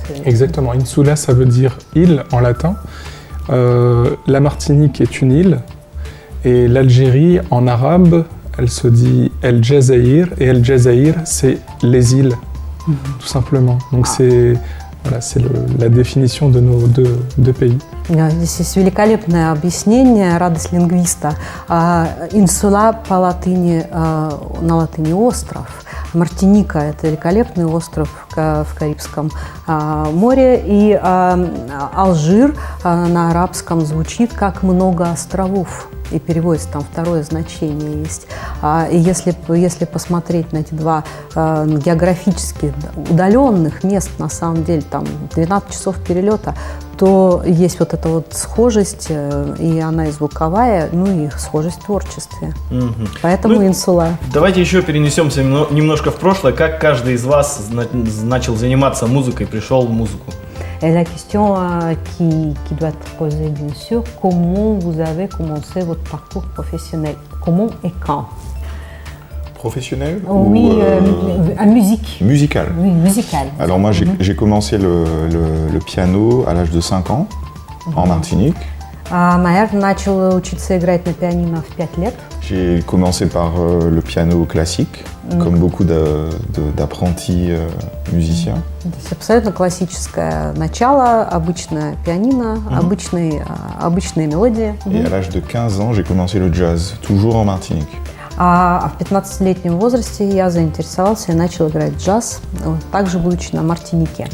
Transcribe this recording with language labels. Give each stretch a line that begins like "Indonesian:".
French: Exactement, Insula ça veut dire île en latin. La Martinique est une île et l'Algérie en arabe, elle se dit El Jazaïr, et El Jazaïr c'est les îles, tout simplement. Donc c'est la définition de nos deux pays.
Russian: Здесь есть великолепное объяснение, радость лингвиста. Инсула по латыни, на латыни остров. Мартиника – это великолепный остров в Карибском море. И Алжир на арабском звучит как «много островов». И переводится, там второе значение есть. И если посмотреть на эти 2 географически удаленных мест, на самом деле, там 12 часов перелета, то есть вот эта вот схожесть, и она и звуковая, ну и схожесть в творчестве. Поэтому Insula. Давайте еще перенесемся немножко в прошлое. Как каждый из вас начал заниматься музыкой, пришел в музыку?
French: Et la question qui doit être posée, bien sûr, comment vous avez commencé votre parcours professionnel? Comment et quand? Professionnel Oui, ou à musique. musical? Oui, musical. Alors moi j'ai commencé le piano à l'âge de 5 ans en Martinique.
Russian: Майер начал учиться играть на пианино в 5 лет.
French: J'ai commencé par le piano classique, comme beaucoup d'apprentis musiciens.
Russian: То есть абсолютно классическое начало, обычное пианино, обычные мелодии.
French: Et à l'âge de 15 ans, j'ai commencé le jazz, toujours en Martinique.
Russian: А в 15-летнем возрасте я заинтересовался и начал играть джаз, также будучи на Мартинике.